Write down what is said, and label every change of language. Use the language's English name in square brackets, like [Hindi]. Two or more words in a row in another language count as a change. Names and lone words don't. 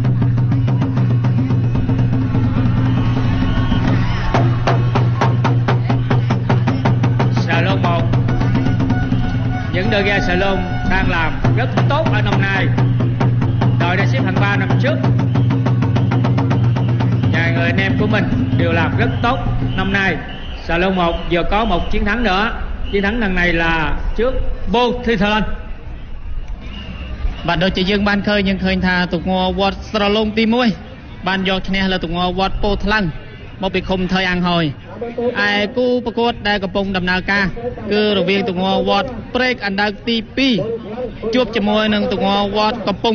[Vietnamese] Salon 1, những đội ghe Salon đang làm rất tốt ở năm nay. Đội đã xếp hạng 3 năm trước, và người anh em của mình đều làm rất tốt năm nay. Salon 1 vừa có một chiến thắng nữa. Chiến thắng lần này là trước Poland. [Khmer] បាទដូចជាយើងបានឃើញថាទូកងវត្តស្រឡុងទី1បានយកឈ្នះលើទូកងវត្តពោធិ៍ថ្លឹងមកពីឃុំថៃអាំងហើយ ឯគូប្រកួតដែលកំពុងដំណើរការគឺរវាងទូកងវត្តព្រែកអណ្ដើកទី2ជួបជាមួយនឹងទូកងវត្តកំពង់